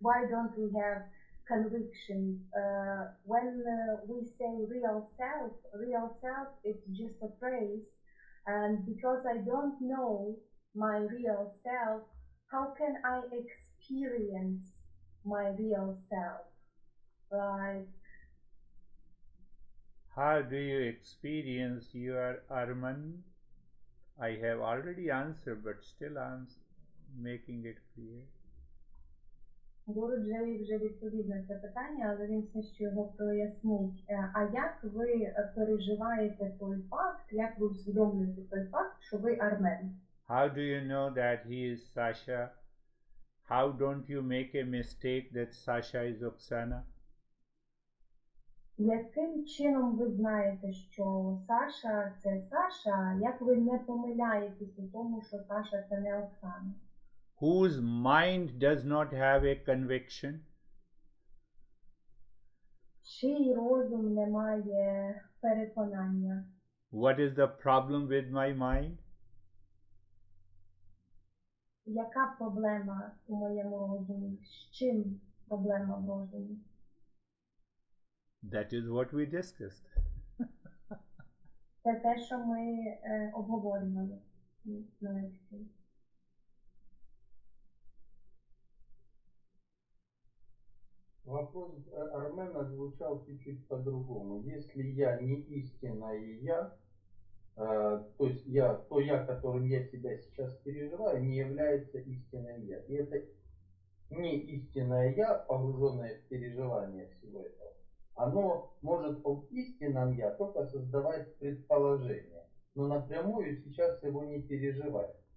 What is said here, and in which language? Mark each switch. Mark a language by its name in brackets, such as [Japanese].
[English] don't we have conviction when we say real self, it's just a phrase, and because I don't know my real self, how can I experience my real self? Like, How do you experience your Arman? I have already answered, but still I'm making it clear. [Ukrainian] Гуру-джі вже відповів на це питання, але він все ще його прояснить. А як ви переживаєте той факт, як ви усвідомлюєте той факт, що ви армен? [English] How do you know that he is Sasha? How don't you make a mistake that Sasha is Oksana? [Ukrainian] Яким чином ви знаєте, що Саша – це Саша, як ви не помиляєтесь у тому, що Саша – це не Оксана? [English] Whose mind does not have a conviction? [Ukrainian] Чий розум не має переконання? [English] What is the problem with my mind? [Ukrainian] Яка проблема у моєму розумі? З чим проблема в розумі? [English] That is what we discussed. [Ukrainian] Це те, що ми обговорювали на лекції. [Russian] Вопрос Армена звучал чуть-чуть по-другому. Если я не истинное я, то есть то я, которым я себя сейчас переживаю, не является истинным я. И это не истинное я, погруженное в переживание всего этого, оно может об истинном я только создавать предположение, но напрямую сейчас его не переживать.